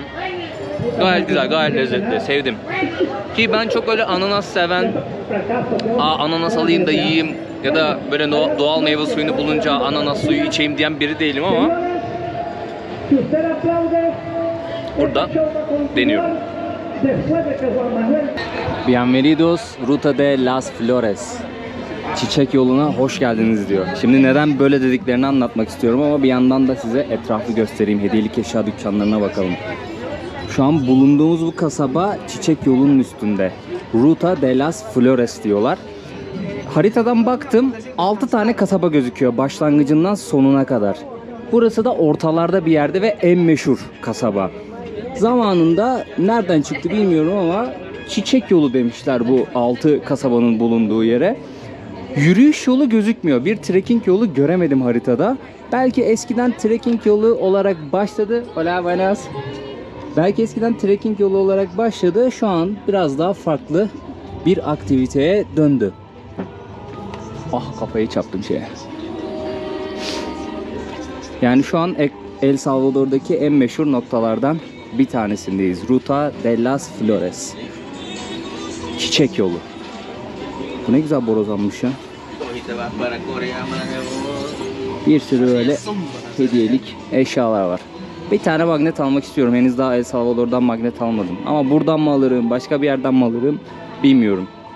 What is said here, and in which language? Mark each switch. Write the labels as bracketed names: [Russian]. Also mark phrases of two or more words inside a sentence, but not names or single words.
[Turkish] Gayet güzel, gayet lezzetli. Sevdim. Ki ben çok öyle ananas seven, ananas alayım da yiyeyim ya da böyle doğal meyve suyunu bulunca ananas suyu içeyim diyen biri değilim ama burada deniyorum. [Spanish] Bienvenidos Ruta de las Flores. [Turkish] Çiçek yoluna hoş geldiniz diyor. Şimdi neden böyle dediklerini anlatmak istiyorum ama bir yandan da size etrafı göstereyim. Hediyelik eşya dükkanlarına bakalım. Şu an bulunduğumuz bu kasaba çiçek yolunun üstünde. Ruta de las Flores diyorlar. Haritadan baktım 6 tane kasaba gözüküyor başlangıcından sonuna kadar. Burası da ortalarda bir yerde ve en meşhur kasaba. Zamanında nereden çıktı bilmiyorum ama çiçek yolu demişler bu 6 kasabanın bulunduğu yere. Yürüyüş yolu gözükmüyor. Bir trekking yolu göremedim haritada. Belki eskiden trekking yolu olarak başladı. [Spanish] Hola, buenas. [Turkish] Belki eskiden trekking yolu olarak başladı. Şu an biraz daha farklı bir aktiviteye döndü. Ah, kafayı çarptım şeye. Yani şu an El Salvador'daki en meşhur noktalardan bir tanesindeyiz. Ruta de las Flores. Çiçek yolu. Bu ne güzel borazanmış ya. Bir sürü böyle hediyelik eşyalar var. Bir tane magnet almak istiyorum. Henüz daha El Salvador'dan magnet almadım. Ama buradan mı alırım, başka bir yerden mi alırım bilmiyorum.